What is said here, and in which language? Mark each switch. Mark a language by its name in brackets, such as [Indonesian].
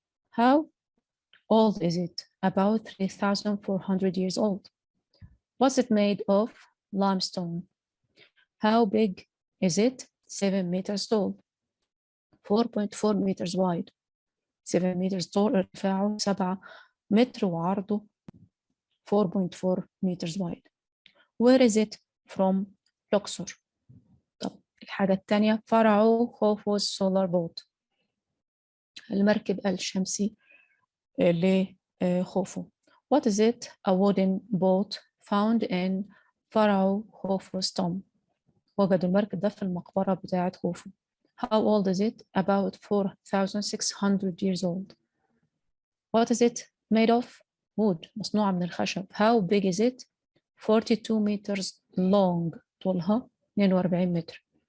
[English] How old is it? About 3,400 years old. What's it made of? Limestone. How big is it? 7 meters tall. 4.4 meters wide. 7 meters tall [Arabic] ارتفاعه 7 متر وعرضه [English] 4.4 meters wide. Where is it from? Luxor. [Arabic] الحاجة الثانية فرعوا خوفو's solar boat المركب الشمسي لخوفو. [English] What is it? A wooden boat found in فرعوا خوفو's tomb. [Arabic] وجدوا المركب ده في المقبرة بتاعة خوفو. [English] How old is it? About 4,600 years old. What is it made of? Wood. [Arabic] مصنوعة من الخشب. [English] How big is it? 42 meters long. [Arabic] طولها 42 متر.